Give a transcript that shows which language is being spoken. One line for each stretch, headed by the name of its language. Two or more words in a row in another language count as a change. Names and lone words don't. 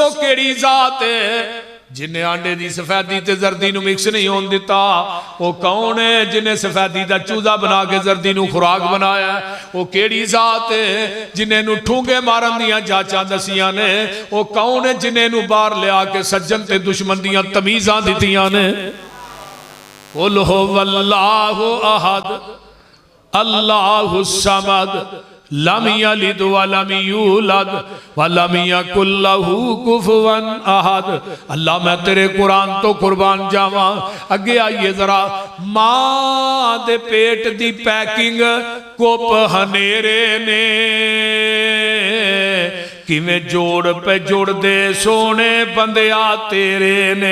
Punjabi: ਕਿਹੜੀ ਜ਼ਾਤ ਹੈ ਜਿਨ੍ਹੇਂ ਆਂਡੇ ਕੀ ਸਫ਼ੇਦੀ ਤੇ ਜ਼ਰਦੀ ਨੂੰ ਮਿਕਸ ਨਹੀਂ ਹੋਣ ਦਿੱਤਾ ਵੋ ਕੌਣ ਹੈ ਜਿਨ੍ਹੇਂ ਸਫ਼ੇਦੀ ਕਾ ਚੂਜ਼ਾ ਬਣਾ ਕੇ ਜ਼ਰਦੀ ਨੂੰ ਖ਼ੁਰਾਕ ਬਣਾਇਆ ਵੋ ਕਿਹੜੀ ਜ਼ਾਤ ਹੈ ਜਿਨ੍ਹੇਂ ਨੂੰ ਠੂੰਗੇ ਮਾਰਨ ਦੀਆਂ ਜਾਚਾਂ ਦੱਸੀਆਂ ਨੇ ਵੋ ਕੌਣ ਹੈ ਜਿਨ੍ਹੇਂ ਨੂੰ ਬਾਹਰ ਲਿਆ ਕੇ ਸੱਜਣ ਤੇ ਦੁਸ਼ਮਣ ਦੀਆਂ ਤਮੀਜ਼ਾਂ ਦਿੱਤੀਆਂ ਨੇ
Arabic: قل هو الله أحد الله الصمد لم يلد ولم يولد ولم يكن له كفوا أحد.
Punjabi: ਅੱਲਾਹ ਮੈਂ ਤੇਰੇ ਕੁਰਾਨ ਤੋਂ ਕੁਰਬਾਨ ਜਾਵਾਂ। ਅੱਗੇ ਆਈਏ ਜ਼ਰਾ, ਮਾਂ ਦੇ ਪੇਟ ਦੀ ਪੈਕਿੰਗ ਕੁੱਪ ਹਨੇਰੇ ਨੇ ਕਿਵੇਂ ਜੋੜ ਪੇ ਜੁੜਦੇ ਸੋਹਣੇ ਬੰਦਿਆ ਤੇਰੇ ਨੇ।